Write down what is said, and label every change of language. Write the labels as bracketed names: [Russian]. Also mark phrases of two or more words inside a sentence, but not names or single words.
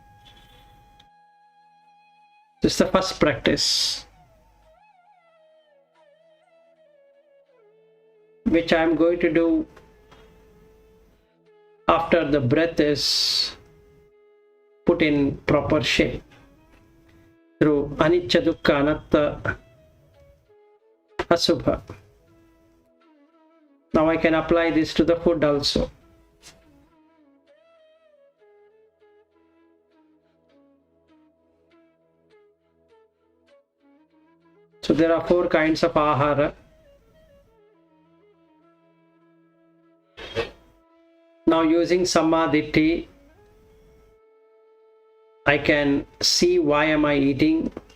[English] This is the first practice, which I am going to do after the breath is put in proper shape through [Pali] anicca, dukkha, anatta, asubha. [English] Now I can apply this to the food also. So there are 4 kinds of ahara. Now using samadhi, I can see why am I eating.